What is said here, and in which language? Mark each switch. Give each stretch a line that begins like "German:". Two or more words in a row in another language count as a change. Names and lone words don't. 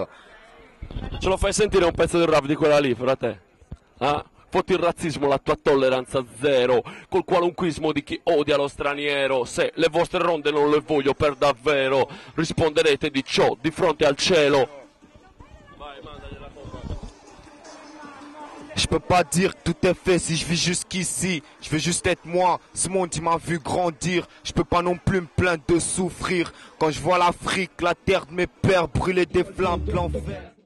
Italian: Ce lo fai sentire un pezzo del rap di quella lì, frate? Ah? Fotti il razzismo, la tua tolleranza zero, col qualunquismo di chi odia lo straniero. Se le vostre ronde non le voglio per davvero, risponderete di ciò di fronte al cielo. Vai, mandagliela compa.
French: Je peux pas dire que tout est fait si je vis jusqu'ici. Je veux juste être moi, ce monde qui m'a vu grandir. Je peux pas non plus me plaindre de souffrir quand je vois l'Afrique, la terre de mes pères brûler des flammes blancs verts.